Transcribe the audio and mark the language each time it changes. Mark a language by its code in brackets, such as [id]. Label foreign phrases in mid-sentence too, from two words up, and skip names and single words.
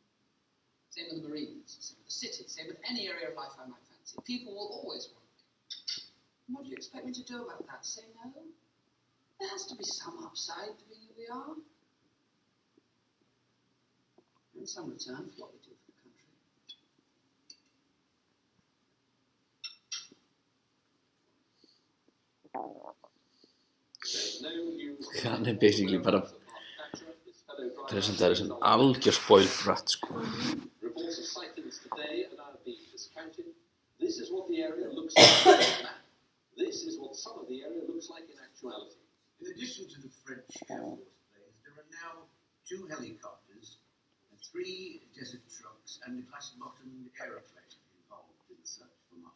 [en] Same with the Marines, same with the city, same with any area of life I might fancy. People will always want me. And what do you expect me to do about that? Say no? There has to be some upside to being who we are. And some return for what we do for the country. [is] Hann er basically bara presentaður sem algjör [en] spoiled brat, [is] sko. [en] Reports of sightings today are now being discounted. This is what the area looks like on the map. This is what some of the area looks like in actuality. In addition to the French Air Force planes, there are now 2 helicopters and 3 desert trucks and the classic modern aeroplane involved in the search for Mark.